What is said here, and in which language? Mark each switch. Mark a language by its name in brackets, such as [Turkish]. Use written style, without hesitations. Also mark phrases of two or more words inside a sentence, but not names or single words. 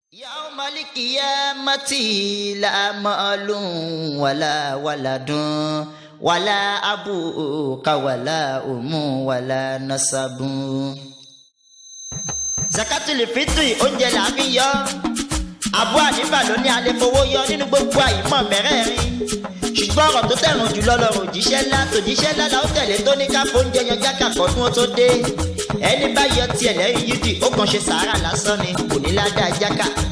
[Arabic] يوم القيامة لا مال ولا ولد ولا أبوك ولا أم ولا نسب. زكاة الفطر [Yoruba] oúnjẹ la fi yọ. Abu Hanifa ló ní a lè fowó yọ nínú gbogbo àìmọ̀ mẹ́rẹ̀ẹ̀rin. Ṣùgbọ́n ọ̀rọ̀ tó tẹ̀wọ̀n jùlọ lọ́rọ̀ òjíṣẹ́ ńlá tòjíṣẹ́ ńlá la ó tẹ̀lé tó ní ká fóúnjẹ yan jákà kọ́dún ó tó dé. Ẹni bá yọ tiẹ̀ lẹ́yìn yídì ó kàn ṣe sàárà lásán ni kò ní ládàá jákà.